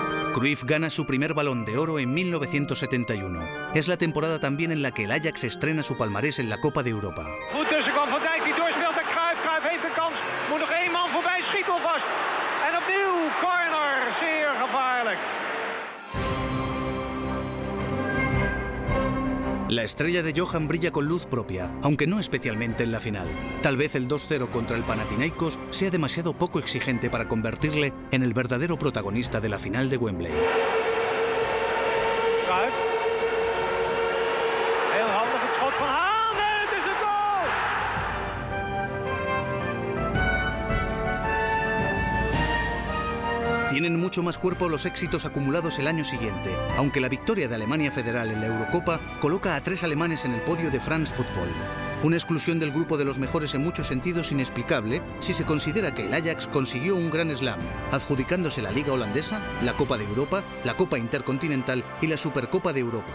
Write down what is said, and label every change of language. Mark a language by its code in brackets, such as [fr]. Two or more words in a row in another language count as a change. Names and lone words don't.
[es] Cruyff gana su primer Balón de Oro en 1971. Es la temporada también en la que el Ajax estrena su palmarés en la Copa de Europa. [nl] Goed tussenkomt Van Dijk die doorspeelt naar Cruyff. Cruyff heeft een kans. Moet nog één man voorbij. Schiet alvast. En opnieuw corner. Zeer gevaarlijk. [es] La estrella de Johan brilla con luz propia, aunque no especialmente en la final. Tal vez el 2-0 contra el Panathinaikos sea demasiado poco exigente para convertirle en el verdadero protagonista de la final de Wembley. [nl] Cruyff. Heel handig het schot van Haan. En het is een goal. [es] Tienen mucho más cuerpo los éxitos acumulados el año siguiente, aunque la victoria de Alemania Federal en la Eurocopa coloca a 3 alemanes en el podio de France Football. Una exclusión del grupo de los mejores en muchos sentidos inexplicable si se considera que el Ajax consiguió un gran slam, adjudicándose la Liga Holandesa, la Copa de Europa, la Copa Intercontinental y la Supercopa de Europa.